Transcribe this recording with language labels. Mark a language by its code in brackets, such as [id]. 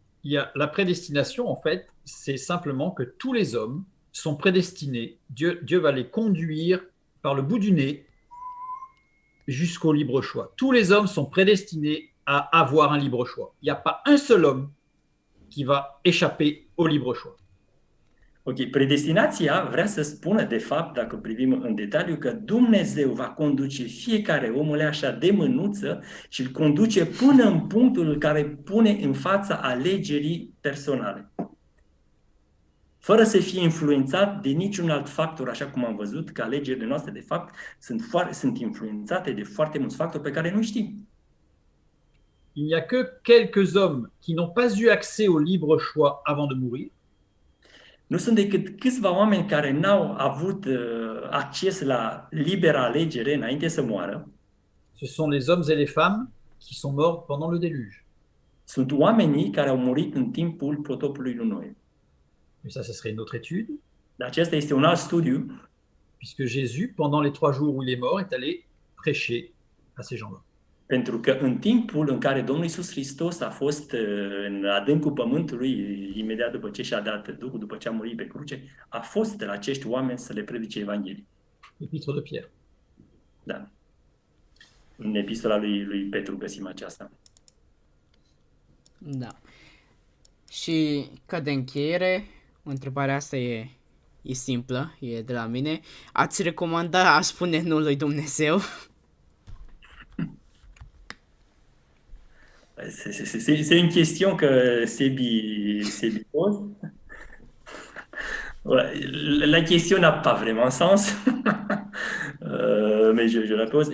[fr] La prédestination, en fait, c'est simplement que tous les hommes sont prédestinés. Dieu va les conduire par le bout du nez jusqu'au libre choix. Tous les hommes sont prédestinés à avoir un libre choix. Il n'y a pas un seul homme qui va échapper au libre choix. [ro] Ok, predestinația vrea să spună, de fapt, dacă privim în detaliu, că Dumnezeu va conduce fiecare omul așa de mânuță și îl conduce până în punctul în care pune în fața alegerii personale. Fără să fie influențat de niciun alt factor, așa cum am văzut, că alegerile noastre, de fapt, sunt influențate de foarte mulți factori pe care nu știm. [fr] Il n'y a que quelques hommes qui n'ont pas eu accès au libre choix avant de mourir. [ro] Nu sunt decât câțiva oameni care n-au avut acces la libera alegere înainte să moară. [fr] Ce sont les hommes et les femmes qui sont morts pendant le déluge. [ro] Sunt oamenii care au murit în timpul potopului lui Noe. [fr] Mais ça serait une autre étude. [ro] Dar acesta este un alt studiu, [fr] puisque Jésus, pendant les 3 jours où il est mort, est allé prêcher à ces gens-là. [ro] pentru că în timpul în care Domnul Iisus Hristos a fost în adâncul pământului, imediat după ce și-a dat Duhul, după ce a murit pe cruce, a fost de la acești oameni să le predice Evanghelia. [fr] Épître de Pierre. [ro] Da. În epistola lui Petru găsim aceasta. Da. Și ca de încheiere, întrebarea asta e simplă, e de la mine. Ați recomanda a spune nu lui Dumnezeu? [fr] C'est une question que Sebi pose. Ouais, la question n'a pas vraiment sens, mais je la pose.